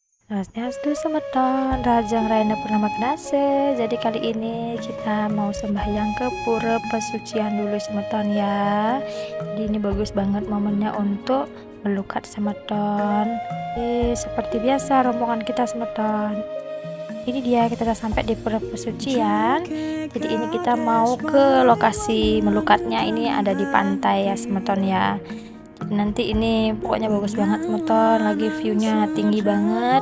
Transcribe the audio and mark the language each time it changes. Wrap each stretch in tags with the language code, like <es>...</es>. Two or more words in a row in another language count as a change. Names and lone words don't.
<ban>Swastiastu semeton, Rajang Raina Purnama Kedase.</ban> <id>Jadi kali ini kita mau sembahyang ke pura pesucian dulu semeton ya. Jadi ini bagus banget momennya untuk melukat semeton. Seperti biasa rombongan kita semeton. Ini dia, kita udah sampai di pura pesucian. Jadi ini kita mau ke lokasi melukatnya, ini ada di pantai ya semeton ya. Nanti ini pokoknya bagus banget semeton, lagi viewnya tinggi banget.</id>